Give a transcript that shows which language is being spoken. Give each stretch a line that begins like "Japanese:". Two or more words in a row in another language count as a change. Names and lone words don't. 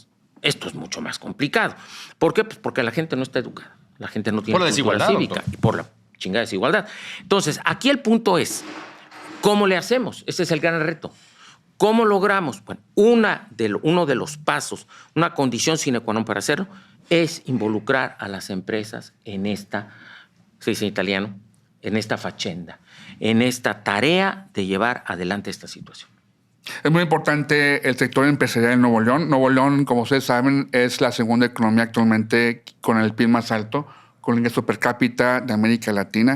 Spanish: Esto es mucho más complicado. ¿Por qué? Pues porque la gente no está educada. La gente no tiene por la cultura desigualdad, cívica. doctor. Y por la chingada desigualdad. Entonces, aquí el punto es, ¿cómo le hacemos? Ese es el gran reto. ¿Cómo logramos? Bueno, uno de los pasos, una condición
Latin: sine qua non
Spanish: para hacerlo, es involucrar a las empresas en esta, se dice en italiano, en esta faccenda, en esta tarea de llevar adelante esta situación. Es muy importante el sector empresarial en Nuevo León. Nuevo León, como ustedes saben, es la segunda economía actualmente con el PIB más alto, con el ingreso per cápita de América Latina.